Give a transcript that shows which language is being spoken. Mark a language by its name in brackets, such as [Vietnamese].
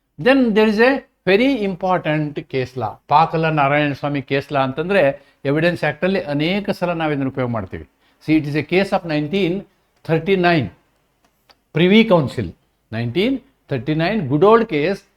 [English] Then there is a very important case law. [Kannada] ಪಾಕಲ Narayana Swami case law ಅಂತಂದರೆ evidence ಆ್ಯಕ್ಟಲ್ಲಿ ಅನೇಕ ಸಲ ನಾವಿದನ್ನು ಉಪಯೋಗ ಮಾಡ್ತೀವಿ. [English] See, it is a case of 1939, Privy Council, 1939, good old case.